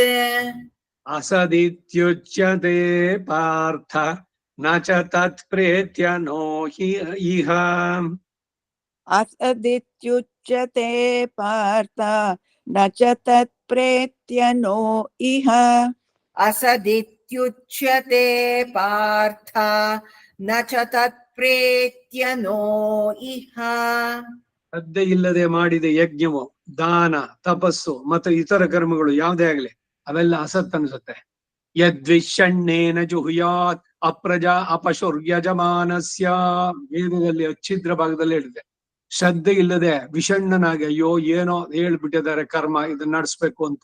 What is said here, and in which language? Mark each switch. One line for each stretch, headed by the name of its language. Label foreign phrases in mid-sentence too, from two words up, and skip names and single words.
Sanskrit: ಅಸದಿತ್ಯುಚ್ಯತೆ ಪಾರ್ಥ ನ ಚ ತತ್ ಪ್ರೇತ್ಯ ನೋ ಇಹ. ಅಸದಿತ್ಯುಚ್ಯತೆ ಪಾರ್ಥ ನ ಚ ತತ್ ಪ್ರೇತ್ಯ ನೋ ಇಹ. ಅಸದಿತ್ಯುಚ್ಯತೆ ಪಾರ್ಥ ನ ಚ ತತ್ ಪ್ರೇತ್ಯ ನೋ ಇಹ.
Kannada: ಶ್ರದ್ಧೆ ಇಲ್ಲದೆ ಮಾಡಿದ ಯಜ್ಞವು, ದಾನ, ತಪಸ್ಸು ಮತ್ತು ಇತರ ಕರ್ಮಗಳು ಯಾವುದೇ ಆಗ್ಲಿ ಅವೆಲ್ಲ ಅಸತ್ ಅನ್ಸುತ್ತೆ.
Sanskrit: ಯದ್ವಿಷಣ್ಣೇನ ಜುಹುಯಾತ್ ಅಪ್ರಜಾ ಅಪಶುರ್ಯಜಮಾನಸ್ಯ.
Kannada: ವೇದದಲ್ಲಿ ಅಚ್ಛಿದ್ರ ಭಾಗದಲ್ಲಿ ಹೇಳಿದೆ, ಶ್ರದ್ಧೆ ಇಲ್ಲದೆ ವಿಷಣ್ಣನಾಗಿ ಅಯ್ಯೋ ಏನೋ ಹೇಳ್ಬಿಟ್ಟಿದ್ದಾರೆ ಕರ್ಮ ಇದನ್ನ ನಡೆಸ್ಬೇಕು ಅಂತ.